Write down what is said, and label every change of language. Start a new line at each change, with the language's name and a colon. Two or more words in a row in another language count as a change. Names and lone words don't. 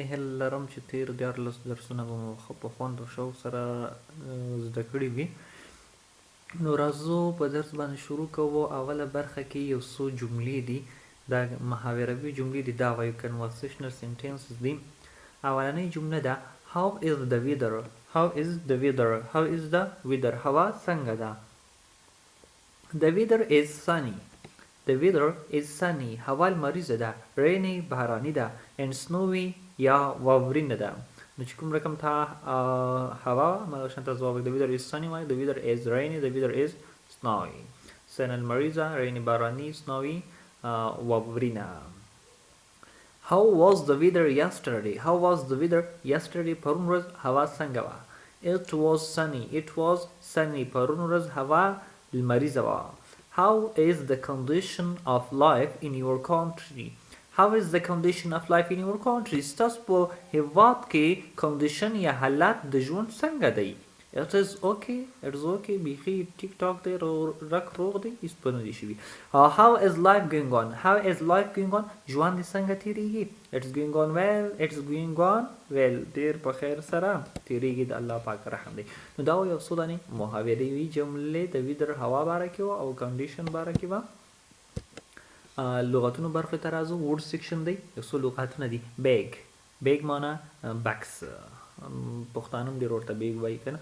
Pashto: هیله لرم چې تیر 14 درسونه به مو ښه په خوند او شوق سره زده کړي وي. نو راځو په درس باندې شروع کوو. اوله برخه کې یو څو جملې دي، دا محاوروي جملې دي، دا وایو
English: conversational sentences
Pashto: دي. اولنۍ جمله ده
English: How is the weather? How is the weather? How is the weather?
Pashto: هوا څنګه ده؟
English: The weather is sunny. The weather is sunny.
Pashto: هوا لمریزه ده. Rainy باراني ده.
English: And snowy
Pashto: یا واورینه ده. نو چې کوم رقم ته هوا مغه شانته ځواب
English: The weather is sunny
Pashto: وای.
English: The weather is rainy. The weather is snowy. Sun المریزه. Rainy باراني.
Pashto: Snowy واورینه.
English: How was the weather yesterday? How was the weather yesterday?
Pashto: پرون ورځ هوا څنګه وه؟
English: It was sunny. It was sunny.
Pashto: پرون ورځ هوا لمریزه وه.
English: How is the condition of life in your country? How is the condition of life in your country?
Pashto: ستاسو په هیواد کې condition یا حالت د ژوند څنګه دی؟
English: It is okay. It is okay.
Pashto: بیخي ټیک ټاک دی، رک روغ دی، هیڅ په نه دي شوي.
English: How is life going on? How is life going on?
Pashto: ژوند دې څنګه تیریږي؟
English: It is going on well. It is going on well.
Pashto: ډېر په خیر سره تیریږي، د الله پاک رحم دی. نو دا یو څو دانې محاورې جملې د ویدر هوا باره کې وه او کنډیشن باره کې وه. لغتونو برخې ته راځو.
English: word section
Pashto: دی، یو څو لغتونه دي. بیگ، بیگ معنا بکس، پښتانه هم ډېر ورته بیگ وایي که نه.